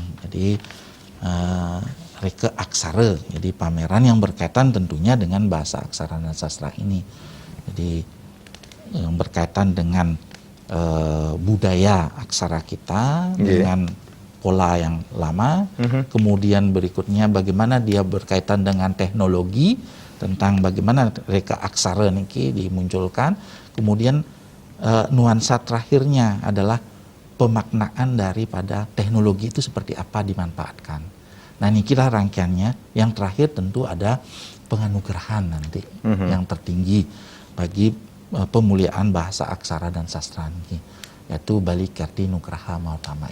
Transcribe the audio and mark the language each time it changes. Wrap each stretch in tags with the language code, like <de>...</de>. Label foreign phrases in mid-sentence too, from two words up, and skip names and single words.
<id>Jadi reke aksara, jadi pameran yang berkaitan tentunya dengan bahasa aksara dan sastra ini. Jadi yang berkaitan dengan budaya aksara kita dengan pola yang lama, kemudian berikutnya bagaimana dia berkaitan dengan teknologi, tentang bagaimana reka aksara niki dimunculkan, kemudian nuansa terakhirnya adalah pemaknaan daripada teknologi itu seperti apa dimanfaatkan. Nah inilah rangkaiannya. Yang terakhir tentu ada penganugerahan nanti yang tertinggi bagi pemuliaan bahasa aksara dan sastra niki, yaitu Bali Kerti Nugraha Mautama.</id>